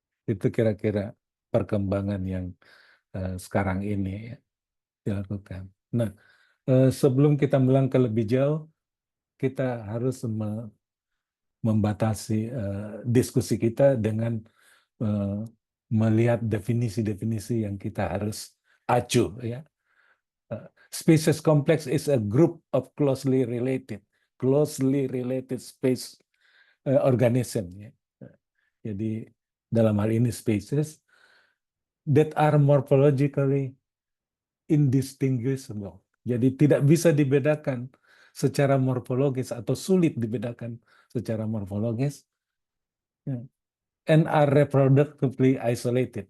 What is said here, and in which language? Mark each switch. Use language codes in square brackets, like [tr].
[id] Itu kira-kira perkembangan yang sekarang ini ya, dilakukan. Nah, sebelum kita melangkah lebih jauh, kita harus membatasi diskusi kita dengan melihat definisi-definisi yang kita harus acu ya. [en] Species complex is a group of closely related space organism ya. [id] Jadi dalam hal ini [en] species that are morphologically indistinguishable. [id] Jadi tidak bisa dibedakan secara morfologis atau sulit dibedakan secara morfologis, ya. [en] And are reproductively isolated.